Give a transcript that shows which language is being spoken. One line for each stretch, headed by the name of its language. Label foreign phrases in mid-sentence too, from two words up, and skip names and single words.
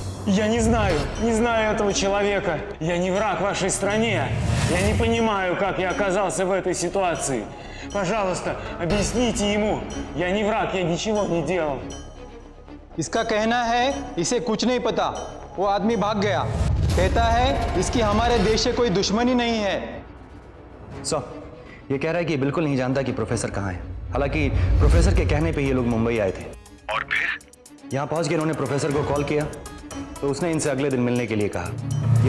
Russian: Я не знаю этого человека. Я не враг вашей стране. Я не понимаю, как я оказался в этой ситуации. Пожалуйста, объясните ему. Я не враг, я ничего не делал.
Hindi: इसका कहना है इसे कुछ नहीं पता, वो आदमी भाग गया। कहता है इसकी हमारे देश से कोई दुश्मनी नहीं है। ये कह रहा है कि बिल्कुल नहीं जानता कि प्रोफेसर कहाँ है। हालांकि प्रोफेसर के कहने पे ये लोग मुंबई आए थे और फिर यहाँ पहुंच के इन्होंने प्रोफेसर को कॉल किया तो उसने इनसे अगले दिन मिलने के लिए कहा।